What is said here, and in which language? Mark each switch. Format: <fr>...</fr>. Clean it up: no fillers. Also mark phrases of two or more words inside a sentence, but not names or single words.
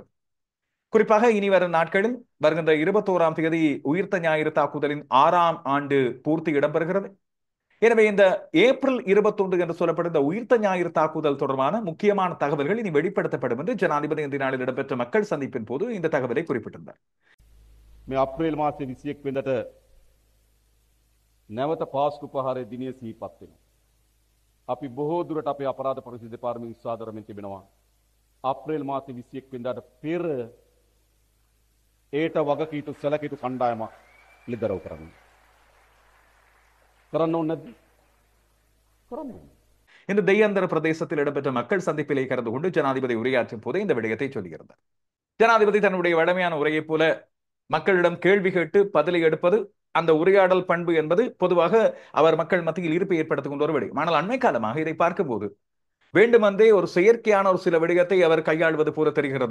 <ta>குறிப்பாக இனி வரும் நாட்களில் வருகின்ற 21ஆம் தேதி உயிர்த்த ஞாயிறு தாக்குதலின் 6ஆம் ஆண்டு பூர்த்தி இடம்பெறுகிறது. எனவே இந்த ஏப்ரல் 21 என்று சொல்லப்படும் இந்த உயிர்த்த ஞாயிறு தாக்குதல் தொடர்பான முக்கியமான தகவல்கள் இனி வெளிப்படுத்தப்படும் என்று ஜனாதிபதி இந்த நாளில் இடம்பெற்ற மக்கள் சந்திப்பின் போது இந்த தகவலை குறிப்பிட்டிருந்தார்.</ta> <si>අප්‍රේල් මාසේ 21 වෙනිදාට නැවත පාස්කු පහරේ දිනය සිහිපත් වෙනවා. අපි බොහෝ දුරට අපේ අපරාධ පොලිසිය දෙපාර්තමේන්තුව විශ්වාසදරමින් තිබෙනවා. අප්‍රේල් මාසේ 21 වෙනිදාට පෙර ඒට වගකීතු සැලකියුතු කණ්ඩායමක් ලිදරව් කරන්න. කරන්න ඕනේ නැද්ද? කරන්න ඕනේ.</si> <ta>இந்த தெய்யாந்தர பிரதேசத்தில் இடம்பெற்ற மக்கள் சந்திப்பிலே கலந்து கொண்டு ஜனாதிபதி உரையாற்றும் போதே இந்த விடயத்தை சொல்லியிருந்தார். ஜனாதிபதி தன்னுடைய வழமையான உரையைப் போல மக்களிடம் கேள்வி கேட்டு பதிலை எடுப்பது அந்த உரையாடல் பண்பு என்பது பொதுவாக அவர் மக்கள் மத்தியில் ஈர்ப்பை ஏற்படுத்திக் கொண்டு ஒரு விடயம். ஆனால் அண்மை காலமாக இதை பார்க்கும்போது வேண்டுமென்றே ஒரு செயற்கையான ஒரு சில விடயத்தை அவர் கையாள்வது போல தெரிகிறது.</ta>